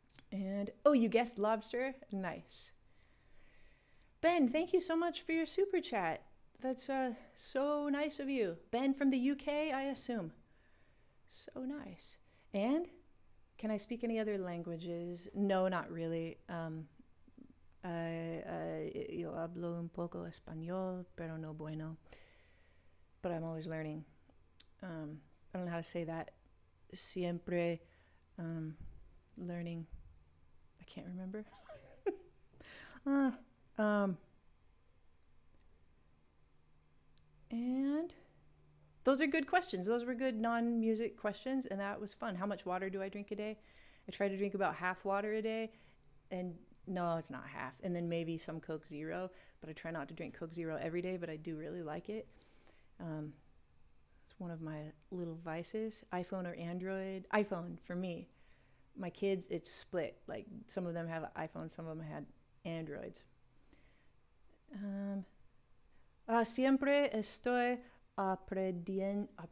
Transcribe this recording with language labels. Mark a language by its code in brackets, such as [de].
[en] And, oh, you guessed lobster? Nice. Ben, thank you so much for your super chat. That's so nice of you. Ben from the UK, I assume. So nice. And can I speak any other languages? No, not really. [es] Yo hablo un poco español, pero no bueno. [en] But I'm always learning. I don't know how to say that. [es] Siempre [en] learning. I can't remember. And those are good questions. Those were good non-music questions, and that was fun. How much water do I drink a day? I try to drink about half water a day, and no, it's not half. And then maybe some Coke Zero, but I try not to drink Coke Zero every day, but I do really like it. It's one of my little vices. iPhone or Android? iPhone for me. My kids, it's split. Like some of them have iPhones, some of them had Androids. [es] Siempre estoy aprendiendo.